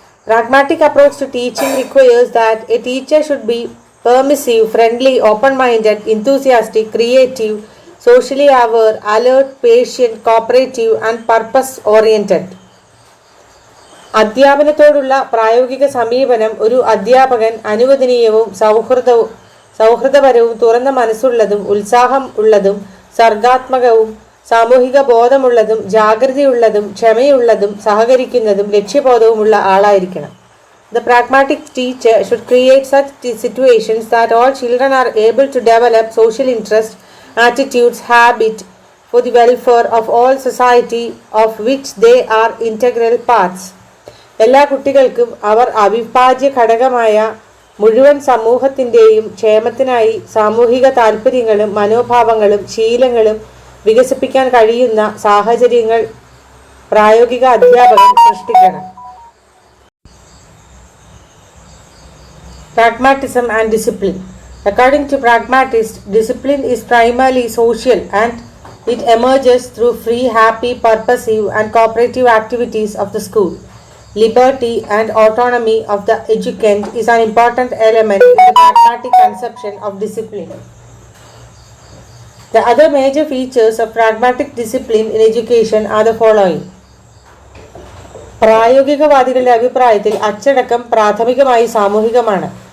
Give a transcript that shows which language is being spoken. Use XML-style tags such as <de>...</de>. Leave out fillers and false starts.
<en>Pragmatic approach to teaching requires that a teacher should be permissive, friendly, open-minded, enthusiastic, creative, socially aware, alert, patient, cooperative and purpose-oriented.</en> <ml>അധ്യാപനത്തോടുള്ള പ്രായോഗിക സമീപനം ഒരു അധ്യാപകൻ അനുവദനീയവും സൗഹൃദപരവും തുറന്ന മനസ്സുള്ളതും ഉത്സാഹം ഉള്ളതും സർഗാത്മകവും സാമൂഹിക ബോധമുള്ളതും ജാഗ്രതയുള്ളതും ക്ഷമയുള്ളതും സഹകരിക്കുന്നതും ലക്ഷ്യബോധവുമുള്ള ആളായിരിക്കണം.</ml> <en>The pragmatic teacher should create such situations that all children are able to develop social interest, attitudes, habit for the welfare of all society of which they are integral parts.</en> <ml>എല്ലാ കുട്ടികൾക്കും അവർ അവിഭാജ്യ ഘടകമായ മുഴുവൻ സമൂഹത്തിൻ്റെയും ക്ഷേമത്തിനായി സാമൂഹിക താൽപ്പര്യങ്ങളും മനോഭാവങ്ങളും ശീലങ്ങളും വികസിപ്പിക്കാൻ കഴിയുന്ന സാഹചര്യങ്ങൾ പ്രായോഗിക അധ്യാപകൻ സൃഷ്ടിക്കണം.</ml> <en>Pragmatism and discipline. According to pragmatists, discipline is primarily social and it emerges through free, happy, purposive and cooperative activities of the school. Liberty and autonomy of the educand is an important element in the pragmatic conception of discipline. The other major features of pragmatic discipline in education are the following.</en> <ml>പ്രായോഗികവാദികളുടെ അഭിപ്രായത്തിൽ അച്ചടക്കം പ്രാഥമികമായി സാമൂഹികമാണ്.</ml>